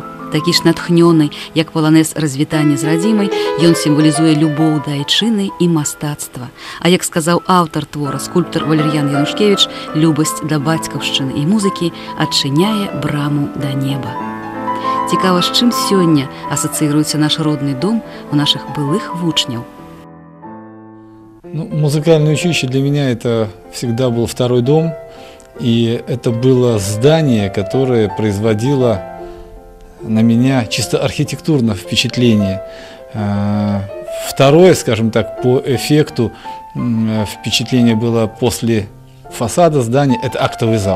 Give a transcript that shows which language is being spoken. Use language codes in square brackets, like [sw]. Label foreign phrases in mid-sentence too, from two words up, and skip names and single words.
[be] Такі ж натхнёны, як паланез развітання з радзімай, ён сімвалізуе любоў да айчыны і мастацтва. А як сказаў аўтар твора, скульптар Валер'ян Янушкевіч, любасць да бацькаўшчыны і музыкі адчыняе браму да неба. Цікава, з чым сёння асацыіруецца наш родны дом у нашых былых вучняў. [ru] Музыкальное училище для меня это всегда был второй дом, и это было здание, которое производило на меня чисто архитектурное впечатление. Второе, скажем так, по эффекту впечатление было после фасада здания, это актовый зал.